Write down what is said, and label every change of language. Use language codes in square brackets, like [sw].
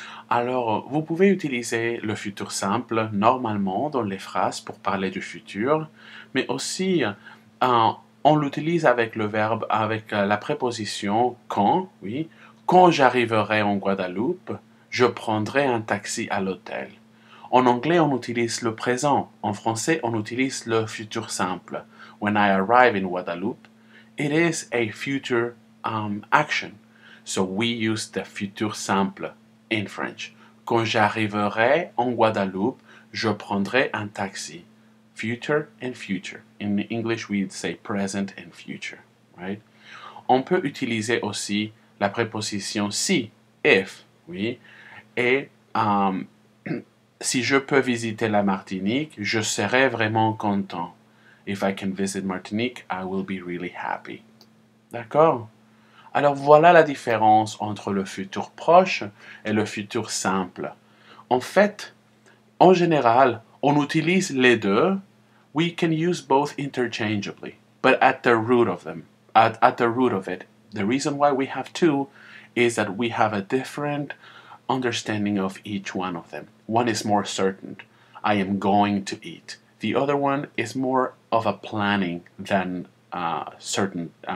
[fr] Alors, vous pouvez utiliser le futur simple normalement dans les phrases pour parler du futur, mais aussi on l'utilise avec le verbe, avec la préposition quand, oui. Quand j'arriverai en Guadeloupe, je prendrai un taxi à l'hôtel. En anglais, on utilise le présent. En français, on utilise le futur simple. [en] When I arrive in Guadeloupe, it is a future action. So we use the futur simple in French. [fr] Quand j'arriverai en Guadeloupe, je prendrai un taxi. [en] Future and future. In English, we'd say present and future, right? [fr] On peut utiliser aussi la préposition si, if, oui, et si je peux visiter la Martinique, je serai vraiment content. [en] If I can visit Martinique, I will be really happy. [fr] D'accord? Alors voilà la différence entre le futur proche et le futur simple. En fait, en général, on utilise les deux. [en] We can use both interchangeably, but at the root of them, at the root of it, the reason why we have two is that we have a different understanding of each one of them. One is more certain. I am going to eat. The other one is more of a planning than certain.